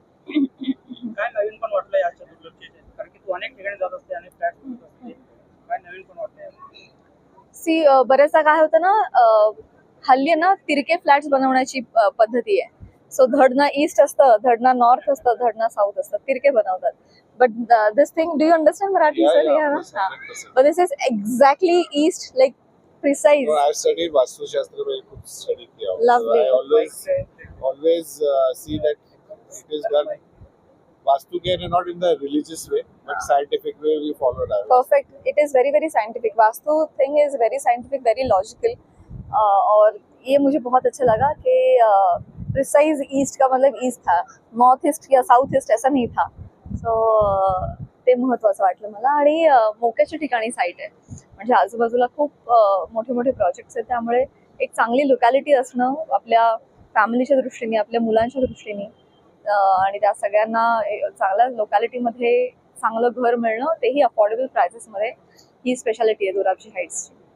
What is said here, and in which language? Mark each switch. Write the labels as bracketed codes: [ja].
[mr] काय नवीन पण वाटलं याच्या दुर्लक्षित, कारण की तू अनेक ठिकाणी जात असते आणि फ्लॅट असते, काय नवीन पण वाटलं? बरेचदा काय होतं ना, हल्ली ना तिरके फ्लॅट्स बनवण्याची पद्धती आहे. सो धडना ईस्ट असतं, धडना नॉर्थ असतं, धडना साऊथ असतं, तिरके बनवतात. [en] But this thing, do you understand Marathi, sir? Yeah. But this is exactly east, like precise. No, I've studied Vastu Shastra, very good study here. Lovely. So I always see that it is done Vastu care not in the religious way, but scientific way we follow that. Perfect. It is very very scientific. Vastu thing is very scientific, very logical. [hi] और ये मुझे बहुत अच्छा लगा कि precise east का मतलब east था, नॉर्थ ईस्ट या साऊथ ईस्ट ऐसा नहीं था. [mr] सो ते महत्त्वाचं वाटलं मला. आणि मोक्याच्या ठिकाणी साईट आहे, म्हणजे आजूबाजूला खूप मोठे मोठे प्रोजेक्ट्स आहेत. त्यामुळे एक चांगली लोकॅलिटी असणं आपल्या फॅमिलीच्या दृष्टीने, आपल्या मुलांच्या दृष्टीने, आणि त्या सगळ्यांना चांगल्या लोकॅलिटीमध्ये चांगलं घर मिळणं, तेही अफोर्डेबल प्राइसेसमध्ये, ही स्पेशालिटी आहे दोराबजी हाईट्सची.